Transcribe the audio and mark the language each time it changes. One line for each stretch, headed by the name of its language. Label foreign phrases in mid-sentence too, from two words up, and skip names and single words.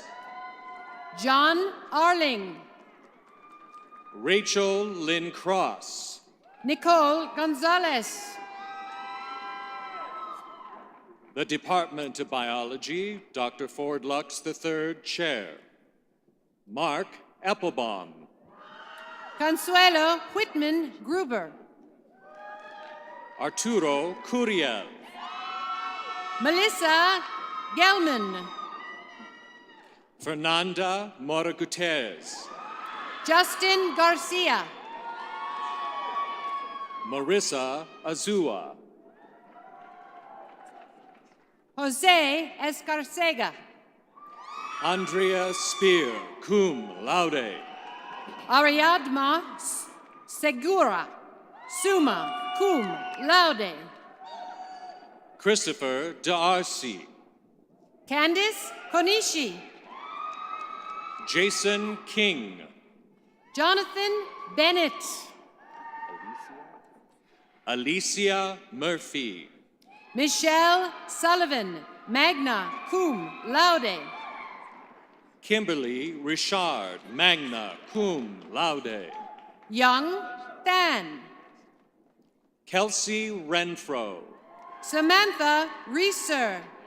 English: John Arling, Rachel Lynn Cross, Nicole Gonzalez, the Department of Biology, Dr. Ford Lux III, Chair, Mark Eppelbaum, Consuelo Whitman Gruber, Arturo Curiel, Melissa Gelman, Fernanda Mora Gutierrez, Justin Garcia, Marissa Azua, Jose Escarcega, Andrea Spear,
Latin: cum laude,
English: Ariadma Segura,
Latin: summa cum laude,
English: Christopher D'Arcy, Candice Konishi, Jason King, Jonathan Bennett, Alicia Murphy, Michelle Sullivan,
Latin: magna cum laude,
English: Kimberly Richard,
Latin: magna cum laude,
English: Young Than, Kelsey Renfro, Samantha Reeser,